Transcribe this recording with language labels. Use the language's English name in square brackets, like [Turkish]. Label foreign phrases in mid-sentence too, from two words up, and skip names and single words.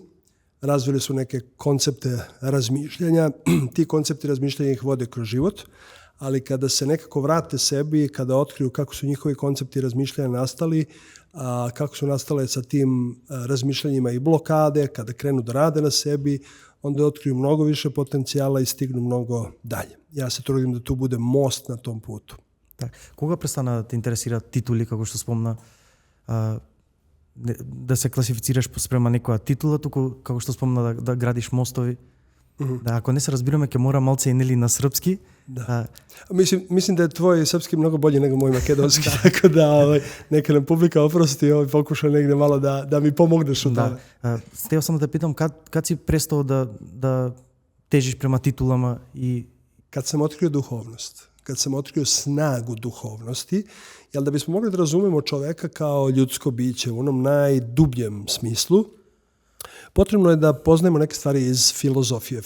[Serbian] Razvili su neke koncepte razmišljanja, ti koncepti razmišljanja ih vode kroz život, ali kada se nekako vrate sebi, kada otkriju kako su njihovi koncepti razmišljanja nastali, kako su nastale sa tim razmišljanjima i blokade, kada krenu da rade na sebi, onda otkriju mnogo više potencijala i stignu mnogo dalje. Ja se trudim da tu bude most na tom putu. [Macedonian] Так. Кога престана да те интересира титули, како што спомна, да се класифицираш спрема некоја титула, туку како што спомна да градиш мостови? Да, ако не се разбираме, ќе мора малце и нели на српски. [Serbian] Da. Mislim da je tvoj srpski mnogo bolji nego moj makedonski, tako da neka nam publika oprosti, pokuša negde malo da mi pomogneš u tome. Стео само да те питам, kad si prestao da težiš prema titulama i... Kad sam otkrio duhovnost, kad sam otkrio snagu duhovnosti, jel da bismo mogli da razumemo čoveka kao ljudsko biće u onom najdubljem smislu, potrebno je da poznajemo neke stvari iz filozofije.